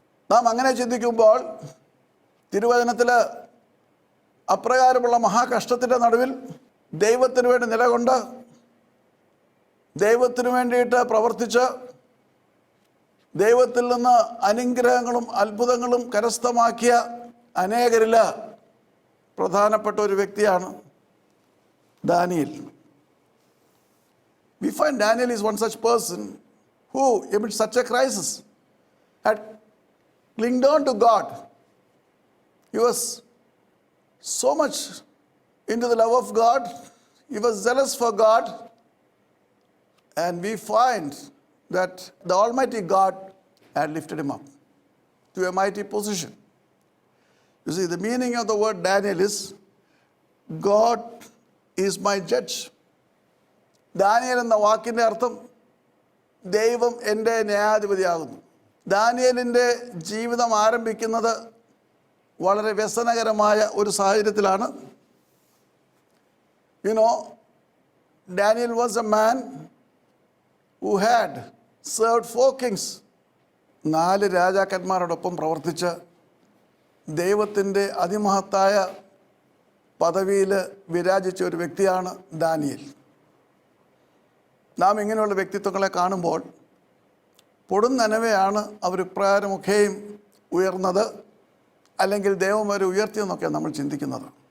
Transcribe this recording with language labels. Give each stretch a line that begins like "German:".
Malayalam: നാം അങ്ങനെ ചിന്തിക്കുമ്പോൾ തിരുവചനത്തിൽ അപ്രകാരമുള്ള മഹാകഷ്ടത്തിൻ്റെ നടുവിൽ ദൈവത്തിന് വേണ്ടി നിലകൊണ്ട് ദൈവത്തിന് വേണ്ടിയിട്ട് പ്രവർത്തിച്ച് ദൈവത്തിൽ നിന്ന് അനുഗ്രഹങ്ങളും അത്ഭുതങ്ങളും കരസ്ഥമാക്കിയ അനേകരിൽ പ്രധാനപ്പെട്ട ഒരു വ്യക്തിയാണ് Daniel.
English: We find Daniel is one such person who, amidst such a crisis, had clinged on to God. He was so much into the love of God. He was zealous for God. And we find that the Almighty God had lifted him up to a mighty position. You see, the meaning of the word Daniel is, God is my judge.
Malayalam: Daniel എന്ന വാക്കിൻ്റെ അർത്ഥം ദൈവം എൻ്റെ ന്യായാധിപതിയാകുന്നു. ദാനിയേലിൻ്റെ ജീവിതം ആരംഭിക്കുന്നത് വളരെ വ്യസനകരമായ ഒരു സാഹചര്യത്തിലാണ്.
English: Daniel was a man who had served 4 kings.
Malayalam: 4 രാജാക്കന്മാരോടൊപ്പം പ്രവർത്തിച്ച് ദൈവത്തിൻ്റെ അതിമഹത്തായ പദവിയിൽ വിരാജിച്ച ഒരു വ്യക്തിയാണ് ദാനിയേൽ. നാം ഇങ്ങനെയുള്ള വ്യക്തിത്വങ്ങളെ കാണുമ്പോൾ പൊടുന്നനവെയാണ് അവർ ഇപ്രകാരമൊക്കെയും ഉയർന്നത്, അല്ലെങ്കിൽ ദൈവം അവരെ ഉയർത്തിയെന്നൊക്കെയാണ് നമ്മൾ ചിന്തിക്കുന്നത്.